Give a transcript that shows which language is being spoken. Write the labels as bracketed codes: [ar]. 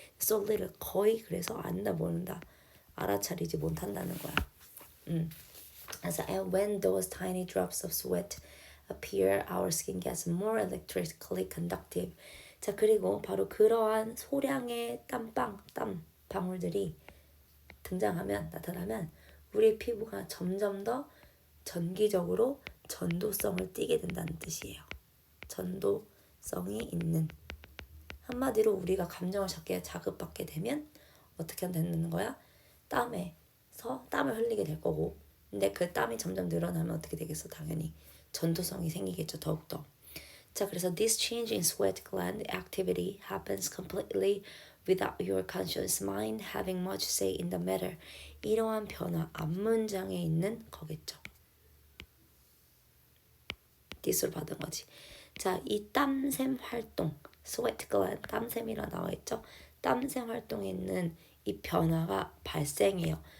[en] so little [ko] 거의 그래서 안다 모른다 알아차리지 못한다는 거야. 그래서 [en] and when those tiny drops of sweat appear, our skin gets more electrically conductive. [ko] 자, 그리고 바로 그러한 소량의 땀 방울들이 나타나면 우리 피부가 점점 더 전기적으로 전도성을 띠게 된다는 뜻이에요. 전도성이 있는. 한마디로 우리가 감정을 자극받게 되면 어떻게 되는 거야? 땀에서 땀을 흘리게 될 거고 근데 그 땀이 점점 늘어나면 어떻게 되겠어? 당연히 전도성이 생기겠죠. 더욱더. 자, 그래서 [en] this change in sweat gland activity happens completely without your conscious mind having much say in the matter. [ko] 이러한 변화, 앞문장에 있는 거겠죠. this로 받은 거지. 자, 이 땀샘 활동, sweat gland, 땀샘이라 나와있죠. 땀샘 활동에 있는 이 변화가 발생해요.